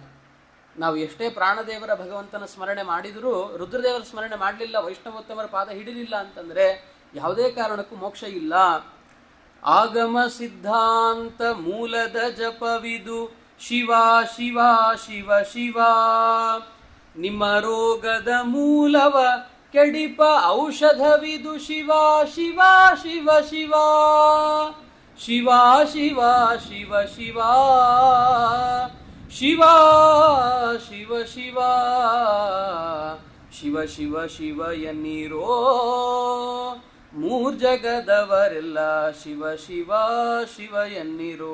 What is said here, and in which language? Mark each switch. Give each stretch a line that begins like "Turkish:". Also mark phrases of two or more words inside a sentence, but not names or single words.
Kannada: ನಾವು ಎಷ್ಟೇ ಪ್ರಾಣದೇವರ ಭಗವಂತನ ಸ್ಮರಣೆ ಮಾಡಿದರೂ ರುದ್ರದೇವರ ಸ್ಮರಣೆ ಮಾಡಲಿಲ್ಲ, ವೈಷ್ಣವೋತ್ತಮರ ಪಾದ ಹಿಡಿಲಿಲ್ಲ ಅಂತಂದರೆ ಯಾವುದೇ ಕಾರಣಕ್ಕೂ ಮೋಕ್ಷ ಇಲ್ಲ. ಆಗಮ ಸಿದ್ಧಾಂತ ಮೂಲದ ಜಪವಿದು ಶಿವ ಶಿವ ಶಿವ ಶಿವ, ನಿಮ್ಮ ರೋಗದ ಮೂಲವ ಕೆಡಿಪ ಔಷಧವಿದು ಶಿವ ಶಿವ ಶಿವ ಶಿವ, ಶಿವ ಶಿವ ಶಿವ ಶಿವ, ಶಿವ ಶಿವ ಶಿವ, ಶಿವ ಶಿವ ಶಿವ ಎನ್ನೀರೋ ಮೂರ್ಜಗದವರೆಲ್ಲ ಶಿವ ಶಿವ ಶಿವ ಎನ್ನಿರೋ.